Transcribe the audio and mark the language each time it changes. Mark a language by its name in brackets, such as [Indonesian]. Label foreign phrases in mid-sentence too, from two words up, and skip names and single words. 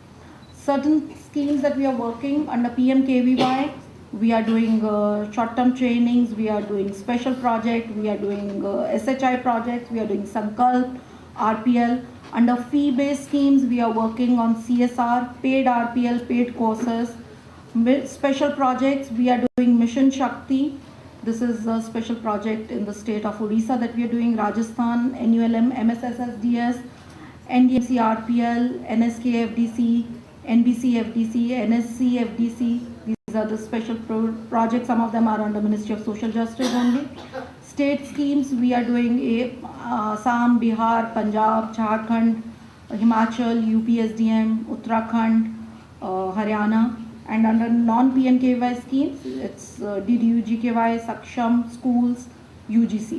[English] Certain schemes that we are working under PM-KVY, we are doing short-term trainings, we are doing special project, we are doing SHI projects, we are doing Sankalp, RPL. Under fee-based schemes, we are working on CSR, paid RPL, paid courses. Special projects, we are doing Mission Shakti. This is a special project in the state of Odisha that we are doing, Rajasthan, NULM, MSSSDS, NDMC RPL, NSK FDC, NBC FDC, NSC FDC. These are the special projects. Some of them are under Ministry of Social Justice only. State schemes, we are doing Assam, Bihar, Punjab, Jharkhand, Himachal, UPSDM, Uttarakhand, Haryana. And under non-PM-KVY schemes, it's DDU, GKY, Saksham, schools, UGC.